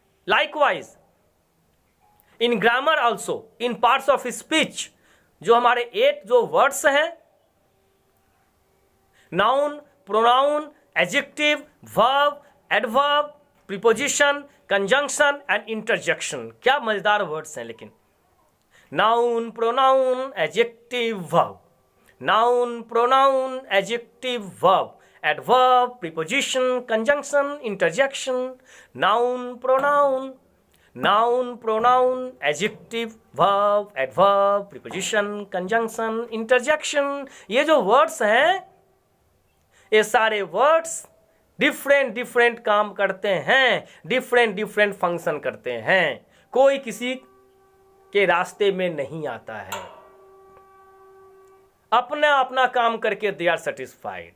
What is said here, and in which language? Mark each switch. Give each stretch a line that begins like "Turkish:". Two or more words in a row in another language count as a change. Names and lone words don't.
English: likewise in grammar also, in parts of speech,
Hindi: जो हमारे 8 जो वर्ड्स हैं,
English: noun, pronoun, adjective, verb, adverb, preposition, conjunction and interjection.
Hindi: क्या मजेदार वर्ड्स हैं लेकिन।
English: noun, pronoun, adjective, verb, noun, pronoun, adjective, verb, नाउन, प्रोनाउन, एडजेक्टिव, वर्ब, adverb, preposition, conjunction, interjection, noun, pronoun, adjective, verb, adverb, preposition, conjunction, interjection।
Hindi: ये जो वर्ड्स हैं, ये सारे वर्ड्स डिफरेंट काम करते हैं,
English: different function
Hindi: करते हैं। कोई किसी के रास्ते में नहीं आता है। अपना अपना काम करके
English: they are satisfied.